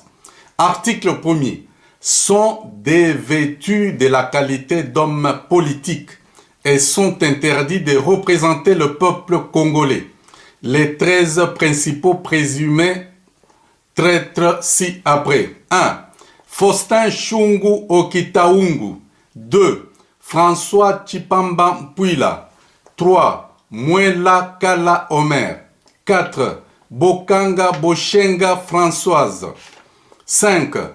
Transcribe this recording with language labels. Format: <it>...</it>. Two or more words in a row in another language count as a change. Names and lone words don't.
<fr>Article 1er. Sont dévêtus de la qualité d'hommes politiques et sont interdits de représenter le peuple congolais. Les 13 principaux présumés traîtres ci-après. 1. Faustin Chungu Okitaungu. 2. François Chipamba Mpouila. 3. Mwela Kala Omer. 4. Bokanga Boshenga Françoise. 5.</fr>